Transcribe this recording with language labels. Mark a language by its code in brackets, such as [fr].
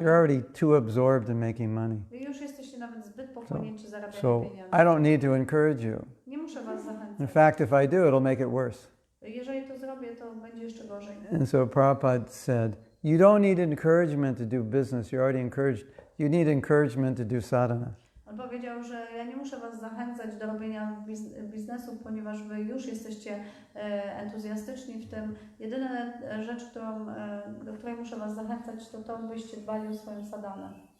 [en] You're already too absorbed in making money. [pl] Wy już jesteście nawet zbyt pochłonięci zarabianiem [en] So [pl] pieniędzy. [en] I don't need to encourage you. [pl] Nie muszę was zachęcać. [en] In fact, if I do, it'll make it worse. [pl] Jeżeli to zrobię, to będzie jeszcze gorzej. [en] And so Prabhupada said, you don't need encouragement to do business. You're already encouraged. You need encouragement to do sadhana. [pl] On powiedział, że ja nie muszę was zachęcać do robienia biznesu, ponieważ wy już jesteście entuzjastyczni w tym. Jedyna rzecz, do której muszę was zachęcać, to byście dbali o swoją sadhanę.